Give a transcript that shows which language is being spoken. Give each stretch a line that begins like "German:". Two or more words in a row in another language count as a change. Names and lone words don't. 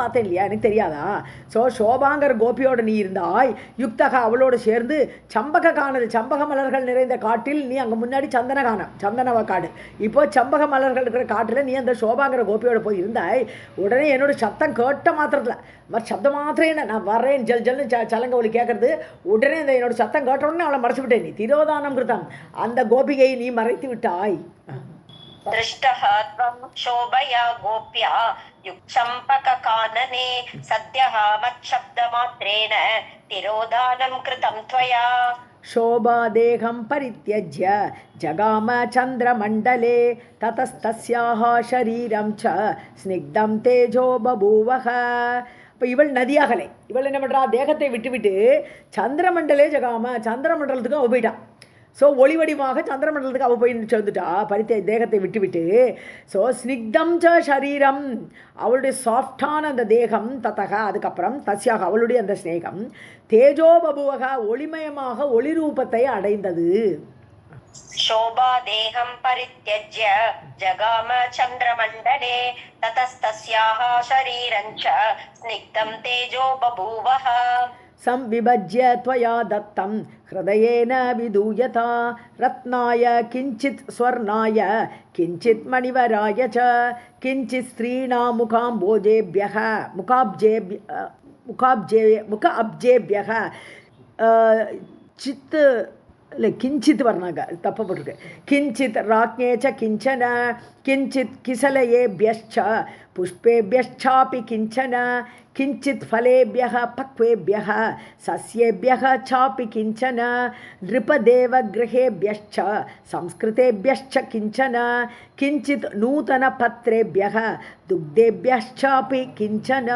Tamil: பார்த்தேன் இல்லையா எனக்கு தெரியாதா ஸோ சோபாங்கிற கோபியோட நீ இருந்தாய் யுக்தக அவளோடு சேர்ந்து சம்பக காணது சம்பக மலர்கள் நிறைந்த காட்டில் நீ அங்கே முன்னாடி சந்தனவ காடு இப்போ சம்பக மலர்கள் இருக்கிற காட்டில் நீ அந்த சோபாங்கிற கோபியோட போய் இருந்தாய் உடனே என்னோட சத்தம் கேட்ட மாத்திரத்தில் மறு சப்தம் மாத்திரம் என்ன நான் வரேன் ஜல்னு சலங்க ஒளி கேட்கறது உடனே இந்த என்னோட சத்தம் கேட்ட உடனே அவளை மறைச்சு விட்டேன் நீ
Sanskrit: तिरोधानं कृतम्
Tamil: அந்த கோபிகையை நீ மறைத்து விட்டாய்
Sanskrit: दृष्टः त्वं शोभया गोप्या युक्चम्पककानने सद्यः मच्छब्दमात्रेण तिरोधानं कृतं त्वया शोभादेहं परित्यज्य जगाम चन्द्रमण्डले ततस्तस्याः शरीरं च स्निग्धं तेजो बभूवः.
Tamil: இப்போ இவள் நதியாகலை, இவள் என்ன பண்ணுறா, தேகத்தை விட்டுவிட்டு
Sanskrit: चन्द्रमण्डले जगाम,
Tamil: சந்திரமண்டலத்துக்கு அவள் போயிட்டான். ஸோ ஒளிவடிவாக சந்திரமண்டலத்துக்கு அவள் போய் சேர்ந்துட்டா, பரித்த தேகத்தை விட்டுவிட்டு. ஸோ
Sanskrit: स्निग्धं च शरीरम्,
Tamil: அவளுடைய சாஃப்டான அந்த தேகம், தத்தக அதுக்கப்புறம் தஸ்யாக அவளுடைய அந்த ஸ்நேகம்,
Sanskrit: तेजो बभूवः
Tamil: ஒளிமயமாக ஒளி ரூபத்தை அடைந்தது.
Sanskrit: शोभादेहं परित्यज्य जगाम चन्द्रमण्डले ततस्तस्याः शरीरं च स्निग्धं तेजो बभूवः. संविभज्य त्वया दत्तं हृदयेन विदूयता रत्नाय किञ्चित् स्वर्णाय किञ्चित् मणिवराय च किञ्चित् स्त्रीणां मुखाब्जेभ्यः चित्
Tamil: இல்லை கிஞ்சித் வர்ணாங்க தப்பு போட்டிருக்கு.
Sanskrit: किञ्चित् राज्ञे च किञ्चन किञ्चित् किसलयेभ्यश्च पुष्पेभ्यश्चापि किञ्चन किञ्चित् फलेभ्यः पक्वेभ्यः सस्येभ्यः चापि किञ्चन नृपदेवगृहेभ्यश्च संस्कृतेभ्यश्च किञ्चन किञ्चित् नूतनपत्रेभ्यः दुग्धेभ्यश्चापि किञ्चन.